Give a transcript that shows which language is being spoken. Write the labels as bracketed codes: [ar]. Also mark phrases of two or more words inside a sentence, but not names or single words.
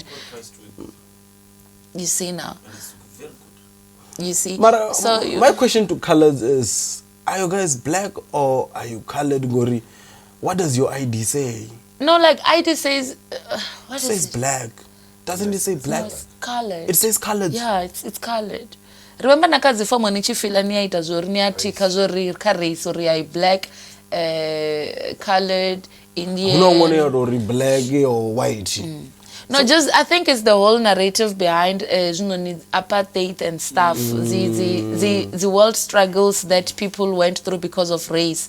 [en] You see now. You see. So my question to colors is: are you guys black or are you colored, Gori? What does your ID say? No, like ID says. What says it? Black. Doesn't it say black? No, it's colored. It says colored. Yeah, it's colored. Remember nakazi fomo nichifila ni aita zori ni atika zori race or I black, colored, Indian. No one or black or white. No, just I think it's the whole narrative behind apartheid and stuff. The world struggles that people went through because of race.